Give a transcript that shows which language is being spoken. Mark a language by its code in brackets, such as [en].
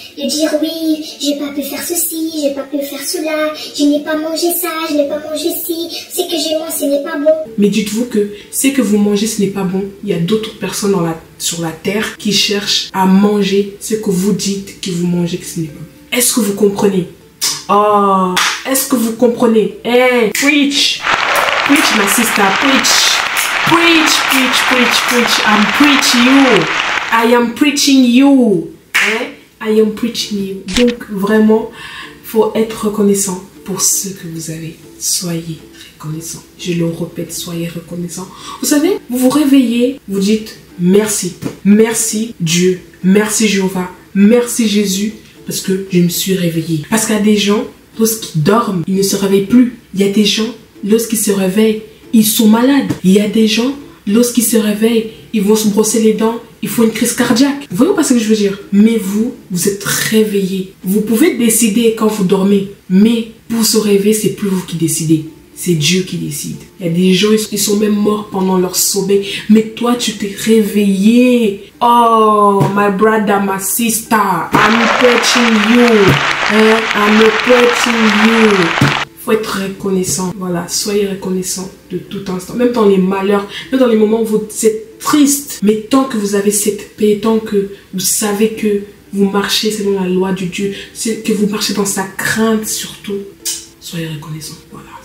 [fr] De dire oui, j'ai pas pu faire ceci, j'ai pas pu faire cela, je n'ai pas mangé ça, je n'ai pas mangé ci, ce que j'ai mangé, ce n'est pas bon. Mais dites-vous que ce que vous mangez, ce n'est pas bon. Il y a d'autres personnes sur la terre qui cherchent à manger ce que vous dites que vous mangez, que ce n'est pas bon. Est-ce que vous comprenez? Oh, est-ce que vous comprenez? [en] Hey, preach! Preach, my sister, preach! Preach, preach, preach, preach. I'm preaching you. I am preaching you. I am preaching you. [fr] Donc, vraiment, faut être reconnaissant pour ce que vous avez. Soyez reconnaissant. Je le répète, soyez reconnaissant. Vous savez, vous vous réveillez, vous dites merci. Merci Dieu. Merci Jéhovah. Merci Jésus. Parce que je me suis réveillée. Parce qu'il y a des gens, lorsqu'ils dorment, ils ne se réveillent plus. Il y a des gens, lorsqu'ils se réveillent, ils sont malades. Il y a des gens, lorsqu'ils se réveillent, ils vont se brosser les dents, ils font une crise cardiaque. Vous voyez pas ce que je veux dire? Mais vous êtes réveillés. Vous pouvez décider quand vous dormez. Mais pour se réveiller, c'est plus vous qui décidez. C'est Dieu qui décide. Il y a des gens qui sont même morts pendant leur sommeil. Mais toi, tu t'es réveillé. [en] Oh, my brother, my sister, I'm preaching you. I'm preaching you. [fr] Faut être reconnaissant. Voilà, soyez reconnaissant de tout instant. Même dans les malheurs, même dans les moments où vous êtes triste. Mais tant que vous avez cette paix, tant que vous savez que vous marchez selon la loi du Dieu, que vous marchez dans sa crainte surtout, soyez reconnaissant. Voilà.